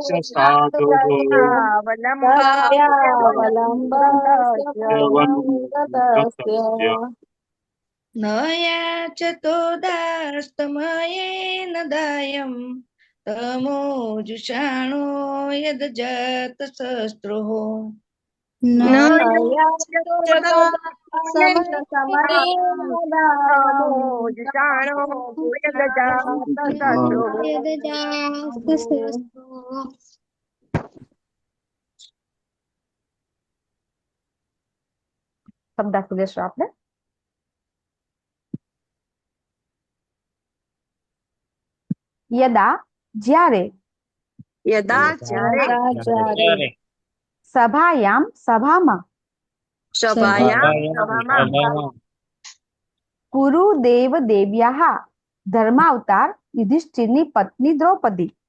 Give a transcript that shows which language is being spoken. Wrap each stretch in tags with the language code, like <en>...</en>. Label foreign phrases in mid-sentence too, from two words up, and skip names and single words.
<sa>न याचतो दास्तमयेन दायं तमोजुषाणो यद्जातशत्रुः न याचतो तमोजुषाणो यद्जातशत्रुः</sa> <gu>શબ્દ લેશું આપણે યદા જ્યારે સભાયામ સભામાં</gu> <sa>કુરુદેવ દેવ્યાહ</sa> <gu>ધર્માવતાર યુધિષ્ઠિરની પત્ની દ્રૌપદી</gu>